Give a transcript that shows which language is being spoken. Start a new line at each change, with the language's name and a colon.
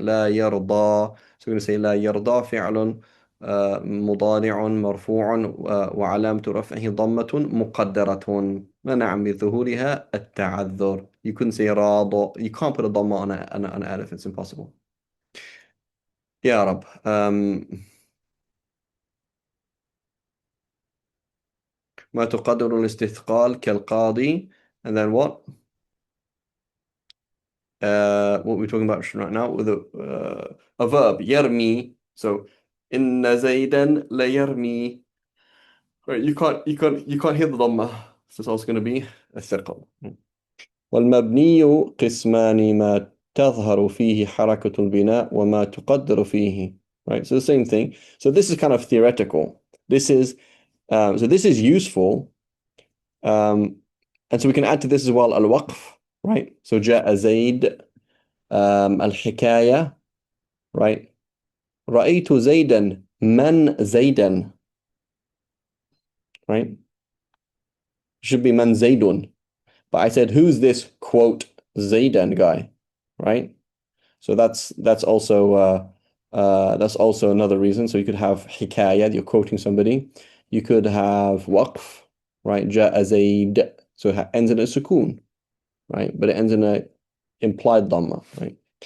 Arabic: لا يرضى.
English: So we're going to say
Arabic: لا يرضى فعل مضارع مرفوع وعلامة رفعه ضمة مقدرة منع من ظهورها التعذر.
English: You couldn't say راض. You can't put a ضمة on an alif. It's impossible.
Arabic: يا رب. ما تقدر الاستثقال كالقاضي.
English: And then what? What we're talking about right now with a verb, يرمي.
Arabic: So إن زيدا ليرمي.
English: Right, you can't hear the dhamma. So it's also going to be الثقل.
Arabic: والمبني قسمان ما تظهر فيه حركة البناء وما تقدر فيه.
English: Right, so the same thing. So this is kind of theoretical. This is useful. And so we can add to this as well al-waqf, right?
Arabic: So جاء زيد, الحكاية, right? رأيت زيدا. من زيدا, right?
English: Should be man zaydun. But I said, who's this quote Zaydan guy, right? So that's also another reason. So you could have hikayah, you're quoting somebody. You could have waqf, right? Ja'a Zayd. So it ends in a sukoon, right? But it ends in a implied dhamma, right?